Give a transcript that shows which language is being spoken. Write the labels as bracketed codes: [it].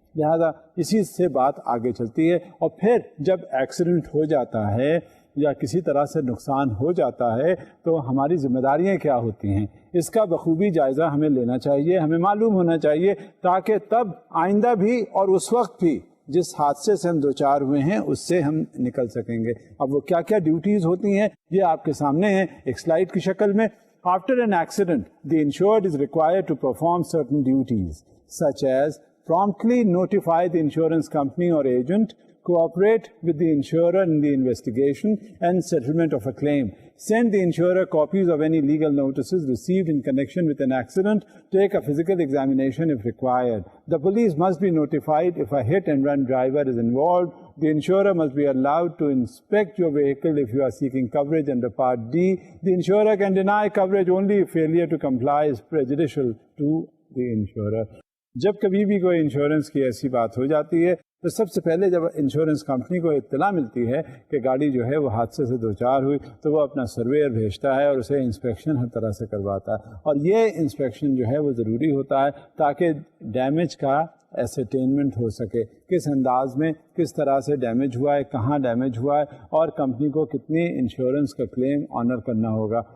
[ur] لہذا اسی سے بات آگے چلتی ہے. اور پھر جب ایکسیڈنٹ ہو جاتا ہے یا کسی طرح سے نقصان ہو جاتا ہے تو ہماری ذمہ داریاں کیا ہوتی ہیں، اس کا بخوبی جائزہ ہمیں لینا چاہیے، ہمیں معلوم ہونا چاہیے تاکہ تب آئندہ بھی اور اس وقت بھی جس حادثے سے ہم دوچار ہوئے ہیں اس سے ہم نکل سکیں گے. اب وہ کیا کیا ڈیوٹیز ہوتی ہیں یہ آپ کے سامنے ہیں ایک سلائیڈ کی شکل میں. [en] After an accident, the insured is required to perform certain duties such as promptly notify the insurance company or agent Cooperate with the insurer in the investigation and settlement of a claim. Send the insurer copies of any legal notices received in connection with an accident. Take a physical examination if required. The police must be notified if a hit-and-run driver is involved. The insurer must be allowed to inspect your vehicle if you are seeking coverage under Part D. The insurer can deny coverage only if failure to comply is prejudicial to the insurer. [ur] جب کبھی بھی کوئی insurance کی ایسی بات ہو جاتی ہے تو سب سے پہلے جب انشورنس کمپنی کو اطلاع ملتی ہے کہ گاڑی جو ہے وہ حادثے سے دوچار ہوئی تو وہ اپنا سرویئر بھیجتا ہے اور اسے انسپیکشن ہر طرح سے کرواتا ہے. اور یہ انسپیکشن جو ہے وہ ضروری ہوتا ہے تاکہ ڈیمیج کا ایسرٹینمنٹ ہو سکے, کس انداز میں کس طرح سے ڈیمیج ہوا ہے, کہاں ڈیمیج ہوا ہے اور کمپنی کو کتنی انشورنس کا کلیم آنر کرنا ہوگا.